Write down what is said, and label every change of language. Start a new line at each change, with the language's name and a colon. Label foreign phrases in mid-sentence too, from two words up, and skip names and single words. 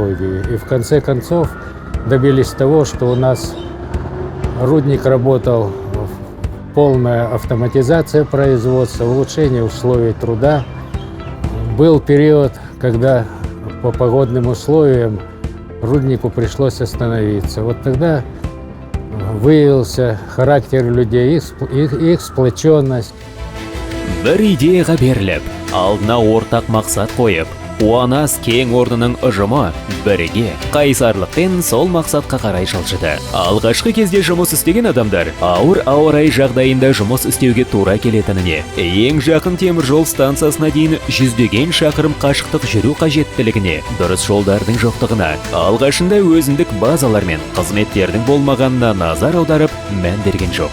Russian: И в конце концов добились того, что у нас рудник работал, полная автоматизация производства, улучшение условий труда. Был период, когда по погодным условиям руднику пришлось остановиться. Вот тогда выявился характер людей, их сплоченность.
Kazakh: Бір идеяға беріліп, алдына ортақ мақсат қойып, Уанас кең орнының ұжымы бірге қайсарлықпен сол мақсатқа қарай жылжыды. Алғашқы кезде жұмыс істеген адамдар ауыр ауа райы жағдайында жұмыс істеуге тура келетініне, ең жақын темір жол станциясына дейін жүздеген шақырым қашықтық жүру қажеттілігіне, дұрыс жолдардың жоқтығына, алғашында өзіндік базалар мен қызметтердің болмағанына назар аударып, мән берген жоқ.